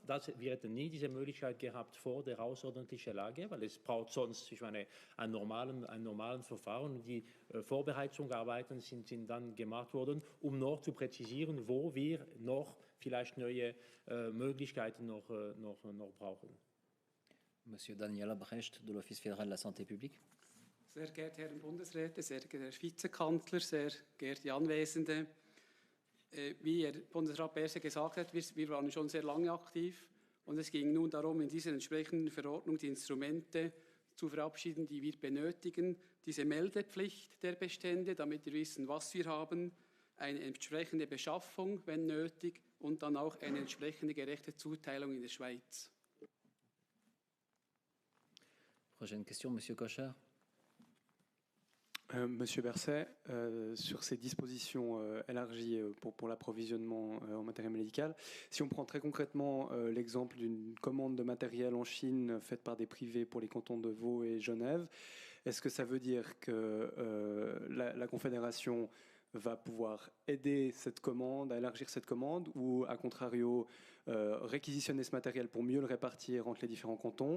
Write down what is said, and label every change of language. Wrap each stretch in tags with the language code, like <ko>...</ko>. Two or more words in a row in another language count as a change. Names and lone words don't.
<de>Wir hätten nie diese Möglichkeit gehabt vor der außerordentlichen Lage, weil es braucht sonst, ich meine, einen normalen Verfahren. Und die Vorbereitungsarbeiten sind dann gemacht worden, um noch zu präzisieren, wo wir noch vielleicht neue Möglichkeiten noch brauchen.</de> <fr>Monsieur Daniel Albrecht de l'Office fédéral de la santé publique.</fr> <de>Sehr geehrte Herren Bundesräte, sehr geehrter Herr Vizekanzler, sehr geehrte Anwesende. Wie Herr Bundesrat Berset gesagt hat, wir waren schon sehr lange aktiv und es ging nun darum, in dieser entsprechenden Verordnung die Instrumente zu verabschieden, die wir benötigen. Diese Meldepflicht der Bestände, damit wir wissen, was wir haben, eine entsprechende Beschaffung, wenn nötig, und dann auch eine entsprechende gerechte Zuteilung in der Schweiz.</de> <fr>Prochaine question, Monsieur Kocher. Monsieur Berset, sur ces dispositions élargies pour l'approvisionnement en matériel médical, si on prend très concrètement l'exemple d'une commande de matériel en Chine faite par des privés pour les cantons de Vaud et Genève, est-ce que ça veut dire que la Confédération va pouvoir aider cette commande, à élargir cette commande, ou à contrario réquisitionner ce matériel pour mieux le répartir entre les différents cantons?</fr>